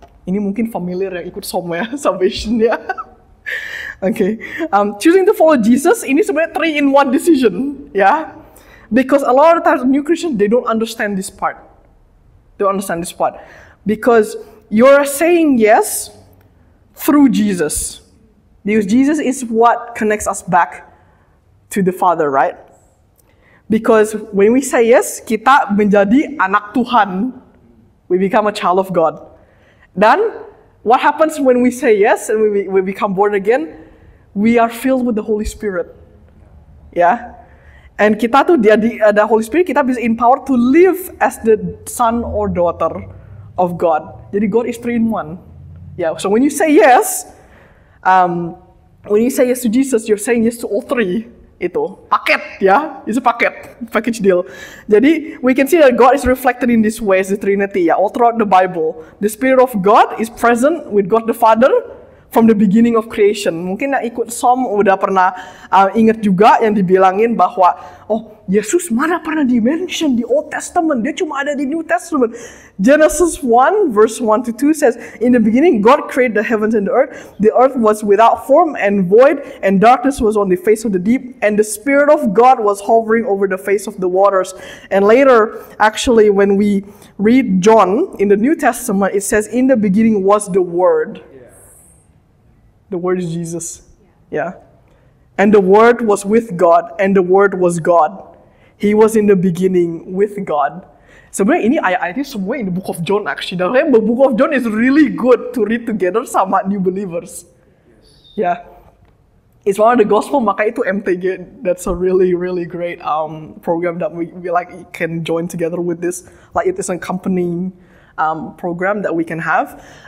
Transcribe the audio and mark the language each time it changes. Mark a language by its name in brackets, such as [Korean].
[Indonesian] Ini mungkin familiar yang ikut somewhere salvation ya. [English] Okay, choosing to follow Jesus [Indonesian] ini sebenarnya 3-in-1 [English] decision, [Indonesian] ya. [English] Because a lot of times new Christians, they don't understand this part. They don't understand this part. Because you're saying yes through Jesus. Because Jesus is what connects us back to the Father, right? Because when we say yes, [Indonesian] kita menjadi anak Tuhan. [English] We become a child of God. Dan what happens when we say yes and we become born again? We are filled with the Holy Spirit. Ya. And [Indonesian] kita tuh ada [English] Holy Spirit, [Indonesian] kita bisa [English] empowered to live as the son or daughter of God. [Indonesian] Jadi [English] God is 3 in 1. Yeah, so when you say yes, when you say yes to Jesus, you're saying yes to all 3. [Indonesian] Itu paket, [English] ya, it's a package deal. Jadi we can see that God is reflected in this way as the Trinity, ya, all throughout the Bible. The Spirit of God is present with God the Father from the beginning of creation. [Indonesian] Mungkin yang ikut Psalm udah pernah ingat juga yang dibilangin bahwa Yesus mana pernah di-mention di Old Testament, dia cuma ada di New Testament. [English] Genesis 1 verse 1 to 2 says, in the beginning God created the heavens and the earth was without form and void, and darkness was on the face of the deep, and the Spirit of God was hovering over the face of the waters. And later, actually, when we read John in the New Testament, it says, in the beginning was the Word. The Word is Jesus. Yeah. And the Word was with God, and the Word was God. He was in the beginning with God. [Indonesian] Sebenarnya ini ayat-ayat ini semua [English] in the book of John actually. Dan the book of John is really good to read together [Indonesian] sama [English] new believers. Yeah. It's one of the gospel, [Indonesian] maka itu [English] MTG. That's a really, really great program that we like can join together with this. Like it is an accompanying program that we can have.